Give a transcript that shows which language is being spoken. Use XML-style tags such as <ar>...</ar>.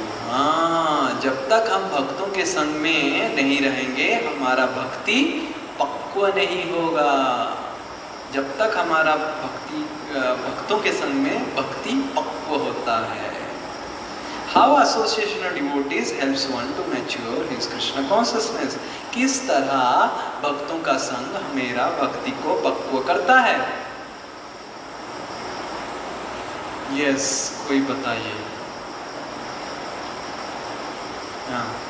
<hi>हाँ, जब तक हम भक्तों के संग में नहीं रहेंगे हमारा भक्ति पक्व नहीं होगा। जब तक हमारा भक्तों के संग में भक्ति पक्व होता है।</hi> <en>How association of devotees helps one to mature his Krishna consciousness?</en> <hi>किस तरह भक्तों का संग मेरा भक्ति को पक्व करता है?</hi> <en>Yes,</en> <hi>कोई बताइए। हाँ।</hi>